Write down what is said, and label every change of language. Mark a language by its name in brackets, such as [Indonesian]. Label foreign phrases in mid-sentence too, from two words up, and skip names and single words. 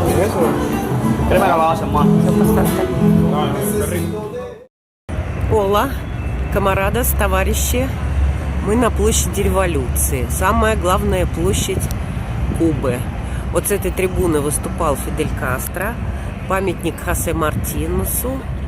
[Spanish] Eso. Crema que lo vas a hacer más. Hola, camaradas, [Russian] товарищи, мы на площади Революции. Самая главная площадь Кубы. Вот с этой трибуны выступал Фидель Кастро, памятник Хосе Мартинесу.